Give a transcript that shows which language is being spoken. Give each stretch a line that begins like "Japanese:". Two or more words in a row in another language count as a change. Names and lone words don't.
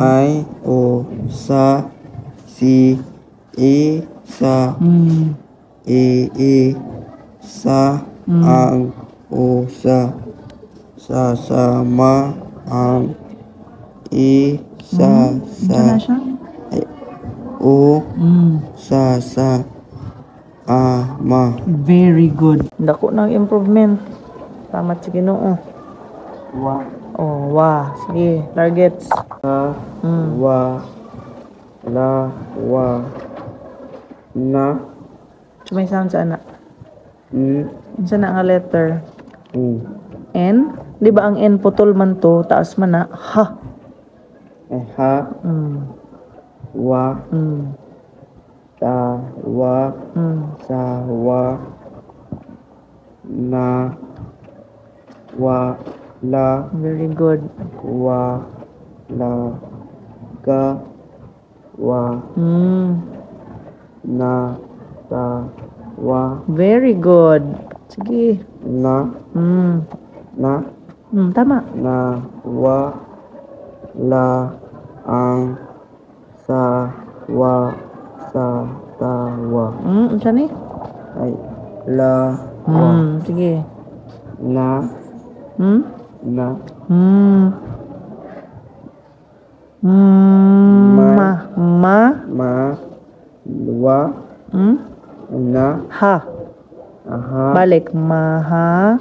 Cebuano: may usa si isa isa ang usa sasama ang isa Unsa na siya? sa ama.
English: Very good.
Cebuano: Dako ng improvement. Tama sa Ginoo. Wa Sige, targets. wa la wa na So may sound sa ana. Unsa na nga letter? N? Di ba ang N putol man to, taas man na ha. ha wa ta wa sa wa na wa la
English: Very good. wa la ga wa na ta wa Very good.
Cebuano: Sige. na Tama. na wa la ang sa wa sa ta wa Unsa ni? ay la wa Sige. na na ma wa na Ha. aha Balik. Maha.